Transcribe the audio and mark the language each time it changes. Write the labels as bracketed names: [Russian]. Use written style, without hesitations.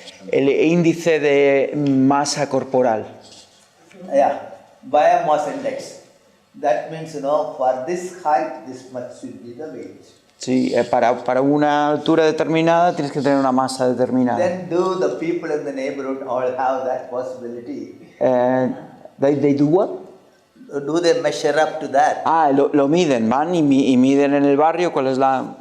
[Spanish] El índice de masa corporal. [English] Yeah, biomass index. That means, for this height, this much should be the weight. [Spanish] Sí, para una altura determinada tienes que tener una masa determinada. [English] Then do the people in the neighborhood all have that possibility? They do what? Do they measure up to that? [Spanish] Lo miden, van y miden en el barrio cuál es la...